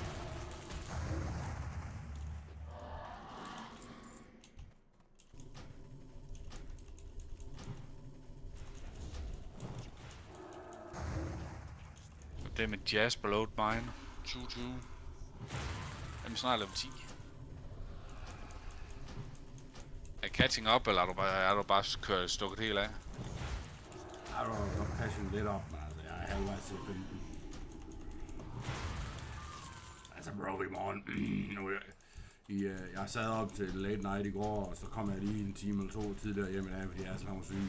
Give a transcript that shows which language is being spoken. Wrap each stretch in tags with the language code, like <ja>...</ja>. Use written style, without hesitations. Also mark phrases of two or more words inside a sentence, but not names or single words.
<da>Det med Jasper Load Mine. 22. Jamen snart level 10.</da> <en>Er catching up,</en> <da>eller er du bare kørt stukket helt af? Jeg er godt catching lidt op, men altså, jeg er halvvejs til 15. Altså bro, i morgen. Jeg sad op til</da> <en>late night</en> <da>i går, og så kom jeg lige en time eller to tidligere hjem i dag, fordi jeg er sådan syg.</da>